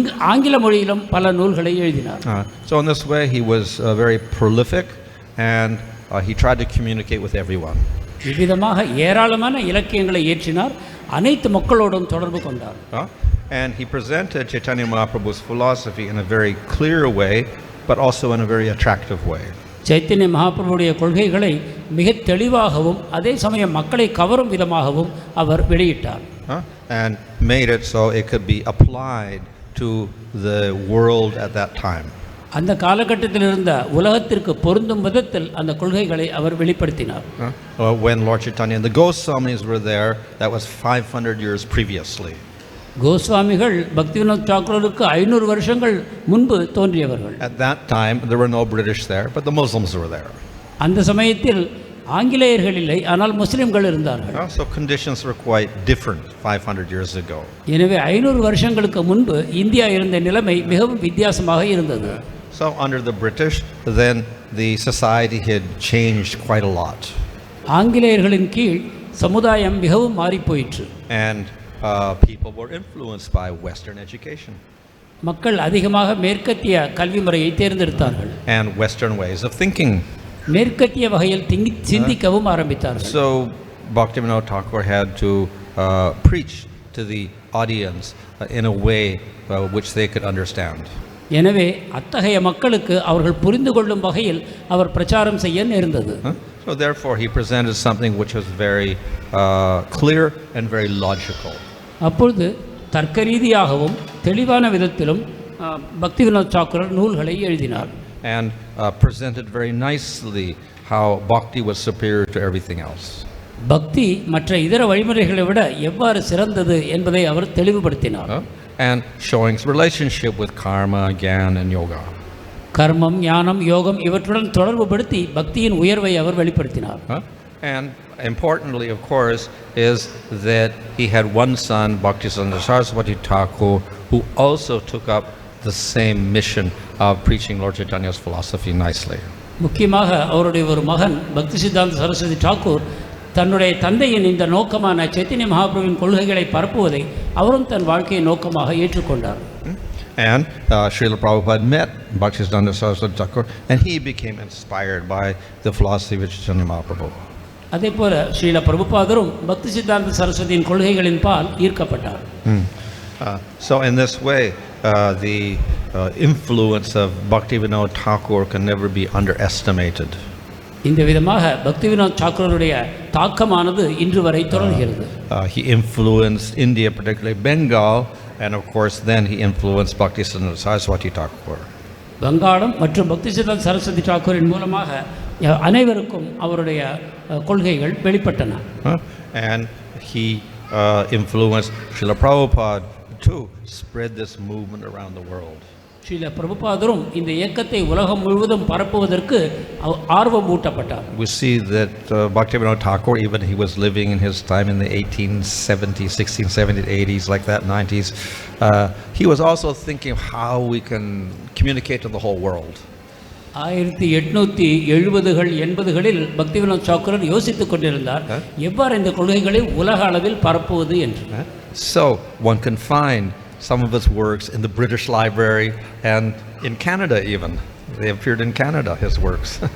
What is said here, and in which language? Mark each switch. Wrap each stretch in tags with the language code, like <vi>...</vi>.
<ta>ஆங்கில மொழியிலும் பல நூல்களை எழுதினார்.</ta> <en>So in this way he was very prolific and he tried to communicate with everyone.</en> <ta>இவ்விதமாக ஏராளமான இலக்கியங்களை இயற்றினார், அனைத்து மக்களோடும் தொடர்பு கொண்டார்.</ta> <en>And he presented Chaitanya Mahaprabhu's philosophy in a very clear way, but also in a very attractive way.</en> <ta>Chaitanya மகாபிரபுடைய கொள்கைகளை மிக தெளிவாகவும் அதே சமயம் மக்களை கவரும் விதமாகவும் அவர் வெளியிட்டார்.</ta> <en>And made it so it could be applied to the world at that time.</en> <ta>அந்த காலகட்டத்தில் இருந்த உலகத்திற்கு பொருந்தும் விதத்தில் அந்த கொள்கைகளை அவர் வெளிப்படுத்தினார்.</ta> <en>When Lord Chaitanya and the Goswamis were there, that was 500 years previously.</en> <ta>கோஸ்வாமிகள் பக்தி வினோத் தாக்கூருக்கு 500 வருஷங்கள் முன்பு தோன்றியவர்கள்.</ta> <en>At that time there were no British there, but the Muslims were there.</en> <ta>அந்த சமயத்தில் ஆங்கிலேயர்கள் இல்லை, ஆனால் முஸ்லிம்கள் இருந்தார்கள்.</ta> <en>So conditions were quite different 500 years ago.</en> <ta>எனவே 500 வருஷங்களுக்கு முன்பு இந்தியா இருந்த நிலைமை மிகவும் வித்தியாசமாக இருந்தது.</ta> <en>So under the British, then the society had changed quite a lot.</en> <ta>ஆங்கிலேயர்களின் கீழ் சமுதாயம் மிகவும் மாறி போயிற்று.</ta> <en>And people were influenced by Western education.</en> <ta>மக்கள் அதிகமாக மேற்கத்திய கல்வி முறையை தேர்ந்தெடுத்தார்கள்.</ta> <en>And Western ways of thinking.</en> <ta>மேற்கத்திய வகையில் சிந்திக்கவும் ஆரம்பித்தார்கள்.</ta> <en>So Bhakti Vinodthakura had to preach to the audience in a way which they could understand.</en> <ta>எனவே அத்தகைய மக்களுக்கு அவர்கள் புரிந்து கொள்ளும் வகையில் அவர் பிரச்சாரம் செய்ய நேர்ந்தது.</ta> <en>So therefore he presented something which was very clear and very logical.</en> <ta>அப்பொழுது தர்க்க ரீதியாகவும் தெளிவான விதத்திலும் பக்தி வினோத் தாக்கூர் நூல்களை எழுதினார்.</ta> <en>And presented very nicely how bhakti was superior to everything else.</en> <ta>பக்தி மற்ற இதர வழிமுறைகளை விட எவ்வாறு சிறந்தது என்பதை அவர் தெளிவுபடுத்தினார்.</ta> <en>And showing its relationship with karma, jnana and yoga.</en> <ta>கர்மம், ஞானம், யோகம் இவற்றுடன் தொடர்புபடுத்தி பக்தியின் உயர்வை அவர் வெளிப்படுத்தினார்.</ta> <en>And importantly, of course, is that he had one son, Bhaktisiddhanta Saraswati Thakur, who also took up the same mission of preaching Lord Chaitanya's philosophy nicely.</en> <ta>முக்கியமாக அவருடைய ஒரு மகன் பக்தி சித்தாந்த சரஸ்வதி தாக்கூர் தன்னுடைய தந்தையின் இந்த நோக்கமான சைத்தன்ய மகாபிரபுவின் கொள்கைகளை பரப்புவதை அவரும் தன் வாழ்க்கையை நோக்கமாக ஏற்றுக்கொண்டார்.</ta> <en>And Srila Prabhupada met Bhaktisiddhanta Saraswati Thakur and he became inspired by the philosophy of Chaitanya Mahaprabhu.</en> <ta>அதே போல ஸ்ரீல பிரபுபாதரும் பக்தி சித்தாந்த சரஸ்வதியின் கொள்கைகளின் பால் ஈர்க்கப்பட்டார்.</ta> <en>So in this way the influence of Bhakti Vinod Thakur can never be underestimated.</en> <ta>இந்த விதமாக பக்தி வினோத் தாக்கூருடைய தாக்கமானது இன்று வரை தொடர்கிறது.</ta> <en>He influenced India, particularly Bengal, and of course then he influenced Bhaktisiddhanta Saraswati Thakur.</en> <ta>வங்காளம் மற்றும் பக்தி சித்தாந்த சரஸ்வதி தாக்கூரின் மூலமாக அனைவருக்கும் அவருடைய கொள்கைகள் வெளிப்பட்டன.</ta> <en>And he influenced Srila Prabhupada to spread this movement around the world.</en> <ta>Srila பிரபுபாதரும் இந்த இயக்கத்தை உலகம் முழுவதும் பரப்புவதற்கு ஆர்வம் ஊட்டப்பட்டார்.</ta> <en>We see that Bhakti Vinod Thakur, even he was living in his time in the 1870s, 1670s, 80s, like that, 90s. He was also thinking of how we can communicate to the whole world.</en> <ta>1870கள் 80களில் பக்தி வினோத் தாக்கூர் யோசித்துக் கொண்டிருந்தார் எவ்வாறு இந்த கொள்கைகளை உலக அளவில் பரப்புவது என்று.</ta> <en>So one can find some of his works in the British Library and in Canada even. They appeared in Canada, his works.</en>